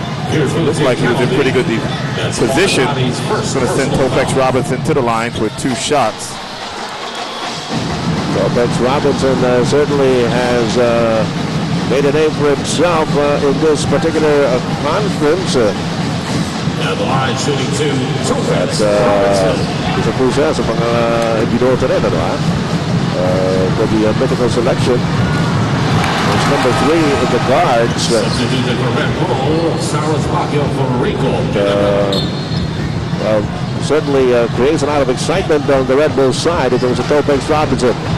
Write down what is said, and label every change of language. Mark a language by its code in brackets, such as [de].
[en] It looks like he was in pretty good position. He's going to send Topex Robinson to the line with 2 shots. Topex Robinson certainly has made a name for himself in this particular conference. Now the line shooting 2. Topex Robinson. [tl] Isa po siya sa mga binota rin, ano ha? [en] For the medical selection. There's number 3 in the guards. Substituted for Red Bull, Well, certainly creates a lot of excitement on the Red Bull side in terms of Topex Robinson.